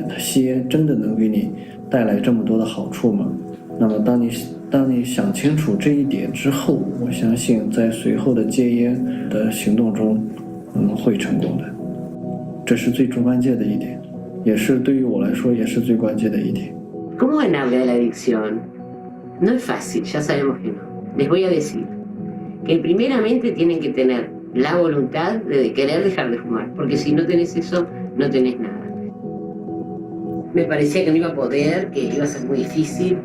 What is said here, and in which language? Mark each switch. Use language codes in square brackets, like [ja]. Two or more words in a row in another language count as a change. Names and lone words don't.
[zh] 吸烟真的能给你带来这么多的好处吗？那么当你想清楚这一点之后，我相信在随后的戒烟的行动中，会成功的。这是最关键的一点，也是对于我来说也是最关键的一点。 [es] ¿Cómo ganarle a la adicción? No es fácil, ya sabemos que no. Les voy a decir que primeramente tienen que tener la voluntad de querer dejar de fumar, porque si no tenés eso, no tenés nada. Me parecía que no iba a poder, que iba a ser muy difícil.